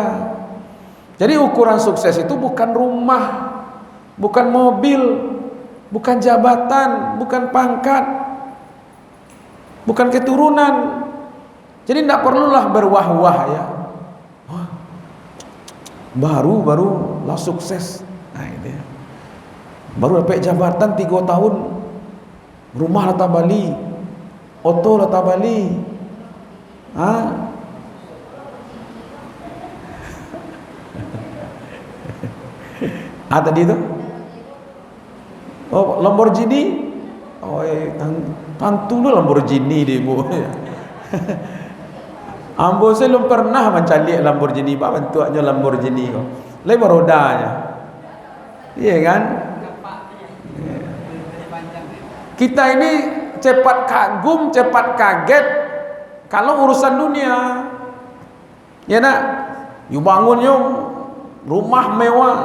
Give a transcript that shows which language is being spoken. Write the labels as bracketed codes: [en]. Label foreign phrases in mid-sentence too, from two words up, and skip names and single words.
[id] Jadi ukuran sukses itu bukan rumah, bukan mobil, bukan jabatan, bukan pangkat, bukan keturunan. Jadi tidak perlulah berwah-wah ya. Baru lah sukses. Nah itu ya. Baru dapat jabatan 3 tahun, [min] rumah lata Bali, oto lata Bali. [id] Tadi itu Lamborghini. [min] Tantu lu Lamborghini deh Bu. Ambo saya belum pernah mencari Lamborghini, Pak, bentuknya Lamborghini kok. [id] Lebar rodanya. Iya kan? Kita ini cepat kagum, cepat kaget kalau urusan dunia. Ya nak, you bangun you rumah mewah.